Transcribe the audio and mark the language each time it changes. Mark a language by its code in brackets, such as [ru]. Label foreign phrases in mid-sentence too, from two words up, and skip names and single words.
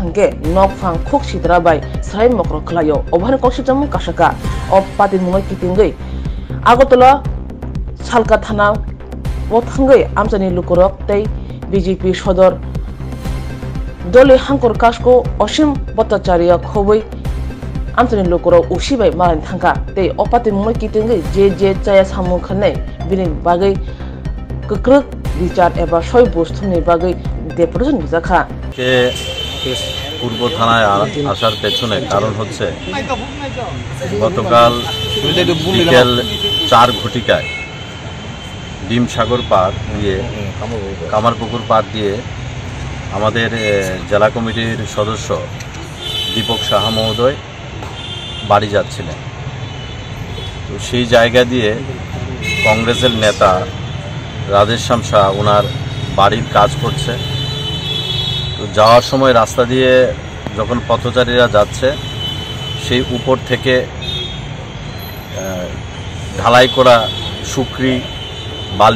[trp] hangke nok phang khok sidra bai sai mokro kalayo obahino koksilchamung kasaka o patimung kitingai Agotala Salka Thana o thangai amchani lukurok tei BJP sodor Dole Hankor Kasko Oshim Bhattacharya Khoboi Amchani lukurok usibai malan thangka tei o patimung kitingai je chaya samu khanai bini bagai kukruk বিচার এবা সই বস্তুনি বাগৈ ডেপুটেশন বিজাখা [bn] কে পূর্ব থানায় আসার পেছনে কারণ হচ্ছে গতকাল বিকেল 4 ঘটিকায় ডিমসাগর পার দিয়ে কামারপুকুর পার দিয়ে আমাদের জেলা কমিটির সদস্য দীপক সাহা মহোদয় বাড়ি যাচ্ছিলেন তো সেই জায়গা দিয়ে কংগ্রেসের নেতা রাধেশ্যাম শাহ ওনার বাড়ির কাজ করছে তো যাওয়ার সময় রাস্তা দিয়ে যখন পথচারীরা যাচ্ছে সেই উপর থেকে ঢালাই করা শুকরি বালি